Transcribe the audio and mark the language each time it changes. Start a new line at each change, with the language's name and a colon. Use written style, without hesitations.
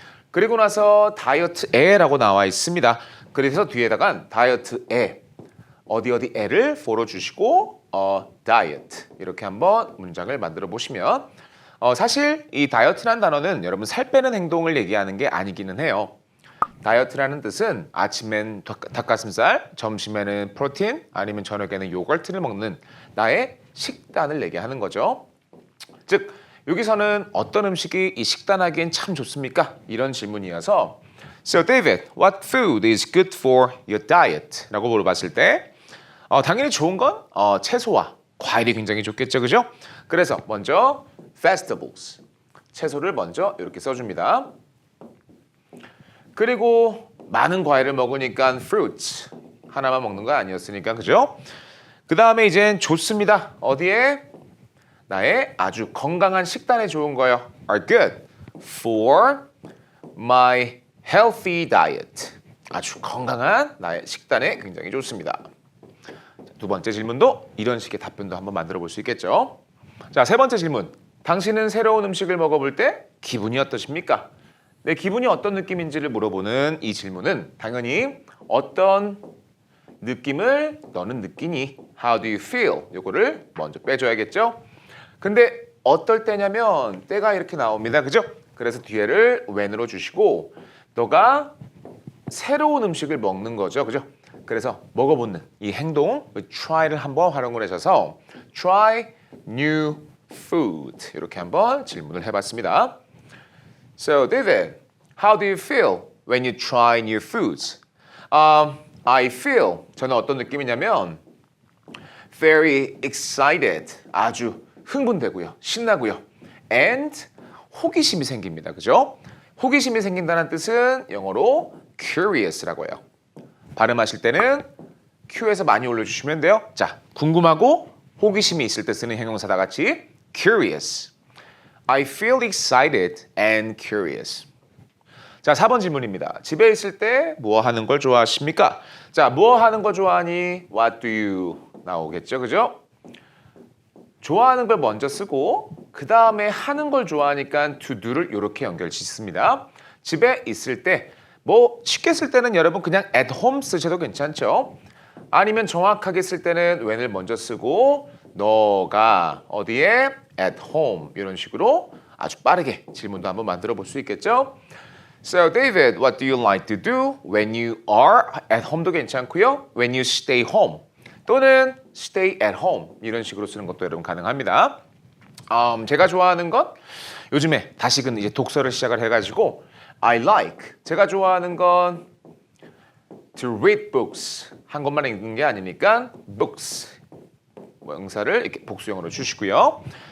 Korean: 그리고 나서 다이어트에라고 나와 있습니다. 그래서 뒤에다가 다이어트에 어디에를 for로 주시고 diet 이렇게 한번 문장을 만들어 보시면 사실 이 다이어트라는 단어는 여러분 살 빼는 행동을 얘기하는 게 아니기는 해요. 다이어트라는 뜻은 아침엔 닭가슴살, 점심에는 프로틴, 아니면 저녁에는 요거트를 먹는 나의 식단을 얘기하는 거죠. 즉 여기서는 어떤 음식이 이 식단하기엔 참 좋습니까? 이런 질문이어서
English: So David, what food is good for your diet?
Korean: 라고 물어봤을 때 당연히 좋은 건 채소와 과일이 굉장히 좋겠죠. 그죠? 그래서 먼저 vegetables, 채소를 먼저 이렇게 써줍니다. 그리고 많은 과일을 먹으니까 fruits, 하나만 먹는 거 아니었으니까. 그죠? 그 다음에 이젠 좋습니다. 어디에? 나의 아주 건강한 식단에 좋은 거요.
English: are good for my healthy diet.
Korean: 아주 건강한 나의 식단에 굉장히 좋습니다. 두 번째 질문도 이런 식의 답변도 한번 만들어 볼 수 있겠죠. 자, 세 번째 질문. 당신은 새로운 음식을 먹어볼 때 기분이 어떠십니까? 내 기분이 어떤 느낌인지를 물어보는 이 질문은 당연히 어떤 느낌을 너는 느끼니?
English: How do you feel?
Korean: 요거를 먼저 빼줘야겠죠. 근데 어떨 때냐면 때가 이렇게 나옵니다. 그죠? 그래서 뒤에를 when으로 주시고 너가 새로운 음식을 먹는 거죠. 그죠? 그래서 먹어보는 이 행동, try를 한번 활용을 하셔서
English: try new food
Korean: 이렇게 한번 질문을 해봤습니다.
English: So David, how do you feel when you try new foods? I feel,
Korean: 저는 어떤 느낌이냐면
English: very excited,
Korean: 아주 흥분되고요, 신나고요, and 호기심이 생깁니다. 그죠? 호기심이 생긴다는 뜻은 영어로 curious라고 해요. 발음하실 때는 Q에서 많이 올려주시면 돼요. 자, 궁금하고 호기심이 있을 때 쓰는 형용사 다 같이 curious.
English: I feel excited and curious.
Korean: 자, 4번 질문입니다. 집에 있을 때 뭐 하는 걸 좋아하십니까? 자, 뭐 하는 거 좋아하니?
English: What do you
Korean: 나오겠죠, 그죠? 좋아하는 걸 먼저 쓰고 그 다음에 하는 걸 좋아하니까 to do를 이렇게 연결 짓습니다. 집에 있을 때 뭐 쉽게 쓸 때는 여러분 그냥 at home 쓰셔도 괜찮죠. 아니면 정확하게 쓸 때는 when을 먼저 쓰고 너가 어디에 at home 이런 식으로 아주 빠르게 질문도 한번 만들어 볼 수 있겠죠.
English: So David, what do you like to do when you are at home도
Korean: 괜찮고요.
English: When you stay home 또는 stay at home
Korean: 이런 식으로 쓰는 것도 여러분 가능합니다. 제가 좋아하는 건 요즘에 다시금 이제 독서를 시작을 해가지고
English: I like
Korean: 제가 좋아하는 건
English: to read books
Korean: 한 것만 읽는 게 아니니까 books 명사를 이렇게 복수형으로 주시고요.